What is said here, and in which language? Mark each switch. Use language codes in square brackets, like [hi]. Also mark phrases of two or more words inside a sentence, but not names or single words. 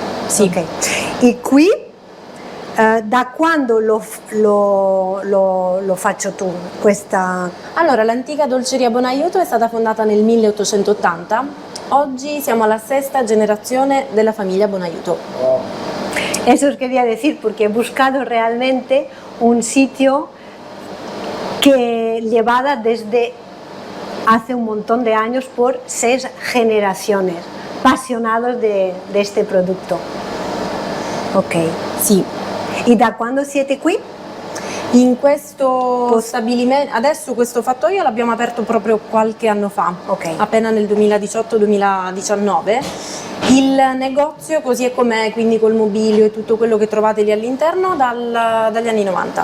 [it] Ok, sì. Ok. E qui Da quando lo faccio tu, questa... Allora, l'antica dolceria Bonaiuto è stata fondata nel 1880. Oggi siamo alla 6ª generazione della famiglia Bonaiuto. [es] Eso quería decir, porque he buscado realmente un sitio que llevada desde hace un montón de años por 6 generaciones, apasionados de este producto. Ok. [it] Sì. ¿Y da cuándo siete qui? In questo stabilimento, adesso questo fattorio l'abbiamo aperto proprio qualche anno fa, Ok. appena nel 2018-2019. Il negozio così è com'è, quindi col mobilio e tutto quello che trovate lì all'interno dagli anni 90.